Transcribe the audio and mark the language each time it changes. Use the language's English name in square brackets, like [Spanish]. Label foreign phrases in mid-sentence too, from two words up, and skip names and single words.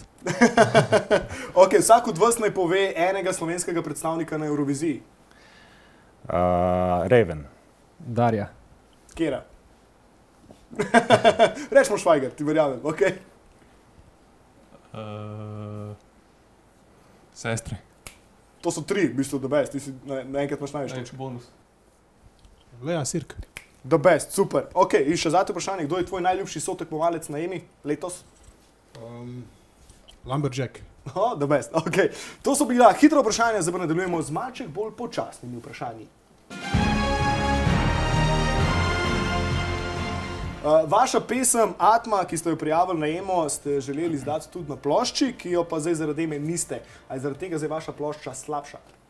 [Slovenian] Ok, vsak od vas naj pove enega slovenskega predstavnika na Euroviziji. Raven. Darja. Kjera? Rečemo Švajger, ti verjamem, ok? Sestre. To so tri, v bistvu, [English] the best, [Slovenian] ti si naenkrat imaš največ točk. Bonus. Lea Sirk. [English] The best, [Slovenian] super. Ok, in še zadnje vprašanje, kdo je tvoj najljubši sotekmovalec na Emi letos? Lumberjack. [English] The best, ok. [Slovenian] To so bila hitra vprašanja, zdaj pa nadaljujemo z malček bolj počasnimi vprašanji. Vaša pesem Atma, ki ste jo prijavili na Emo, ste želeli izdati tudi na plošči, ki jo pa zdaj zaradi Eme niste. A je zaradi tega zdaj vaša plošča slabša?